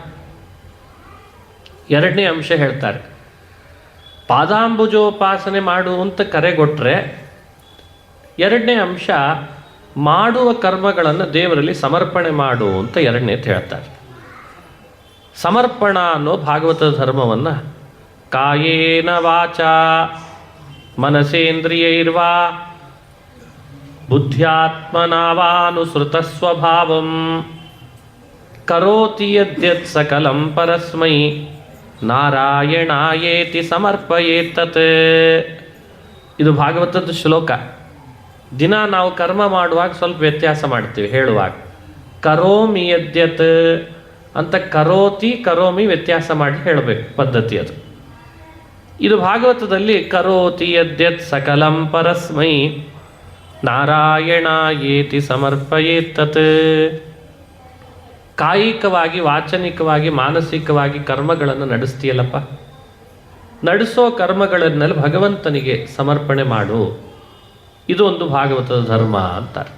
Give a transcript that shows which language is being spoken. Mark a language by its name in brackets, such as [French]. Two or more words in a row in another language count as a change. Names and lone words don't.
[Kannada] ಎರಡನೇ ಅಂಶ ಹೇಳ್ತಾರೆ, ಪಾದಾಂಬುಜೋಪಾಸನೆ ಮಾಡು ಅಂತ ಕರೆಗೊಟ್ರೆ ಎರಡನೇ ಅಂಶ ಮಾಡುವ ಕರ್ಮಗಳನ್ನು ದೇವರಲ್ಲಿ ಸಮರ್ಪಣೆ ಮಾಡು ಅಂತ ಎರಡನೇದು ಹೇಳ್ತಾರೆ. ಸಮರ್ಪಣ ಅನ್ನೋ ಭಾಗವತದ ಧರ್ಮವನ್ನು [Sanskrit] ಕಾಯೇನ ವಾಚ ಮನಸೇಂದ್ರಿಯೈರ್ವಾ ಬುದ್ಧ್ಯಾತ್ಮನಾವಾನುಸೃತ ಸ್ವಭಾವಂ ಕರೋತಿ ಯದ್ಯತ್ ಸಕಲಂ ಪರಸ್ಮೈ ನಾರಾಯಣಾಯೇತಿ ಸಮರ್ಪಯೇತತ್. [Kannada] ಇದು ಭಾಗವತದ ಶ್ಲೋಕ. ದಿನ ನಾವು ಕರ್ಮ ಮಾಡುವಾಗ ಸ್ವಲ್ಪ ವ್ಯತ್ಯಾಸ ಮಾಡ್ತೀವಿ. ಹೇಳುವಾಗ [Sanskrit] ಕರೋಮಿ ಯದ್ಯತ್ [Kannada] ಅಂತ [Sanskrit] ಕರೋತಿ ಕರೋಮಿ [Kannada] ವ್ಯತ್ಯಾಸ ಮಾಡಿ ಹೇಳಬೇಕು, ಪದ್ಧತಿ ಅದು. ಇದು ಭಾಗವತದಲ್ಲಿ [Sanskrit] ಕರೋತಿ ಯದ್ಯತ್ ಸಕಲಂ ಪರಸ್ಮೈ ನಾರಾಯಣಾಯೇತಿ ಸಮರ್ಪಯೇತತ್. [Kannada] ಕಾಯಿಕವಾಗಿ, ವಾಚನಿಕವಾಗಿ, ಮಾನಸಿಕವಾಗಿ ಕರ್ಮಗಳನ್ನು ನಡೆಸ್ತೀಯಲ್ಲಪ್ಪ, ನಡೆಸೋ ಕರ್ಮಗಳನ್ನೆಲ್ಲ ಭಗವಂತನಿಗೆ ಸಮರ್ಪಣೆ ಮಾಡು. ಇದು ಒಂದು ಭಾಗವತದ ಧರ್ಮ ಅಂತಾರೆ.